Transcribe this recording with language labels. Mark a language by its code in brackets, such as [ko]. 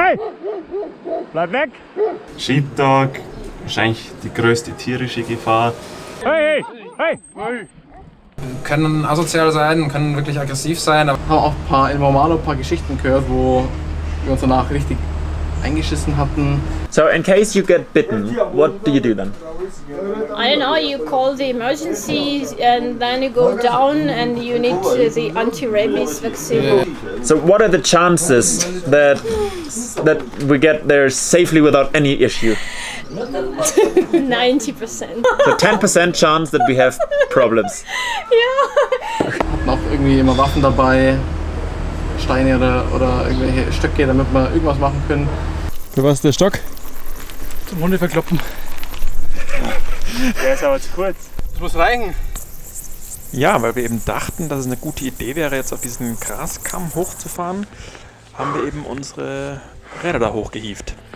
[de] Hey! Bleib weg! Sheepdog, wahrscheinlich die größte tierische Gefahr. Hey! Hey! Hey! Können asozial sein, können wirklich aggressiv sein. Aber Wir haben auch in Momalo ein paar Geschichten gehört, wo wir uns danach richtig eingeschissen hatten. [en] So, in case you get bitten, what do you do then? I don't know, you call the emergency and then you go down and you need the anti-rabies vaccine. So, what are the chances that we get there safely without any issue? 90%. So 10% chance that we have problems. [de] Ja. Hatten auch irgendwie immer Waffen dabei, Steine oder irgendwelche Stöcke, damit wir irgendwas machen können. Für was ist der Stock? Zum Hunde verkloppen. Der ist aber zu kurz. Das muss reichen. Ja, weil wir eben dachten, dass es eine gute Idee wäre, jetzt auf diesen Graskamm hochzufahren, haben wir eben unsere Räder da hochgehievt.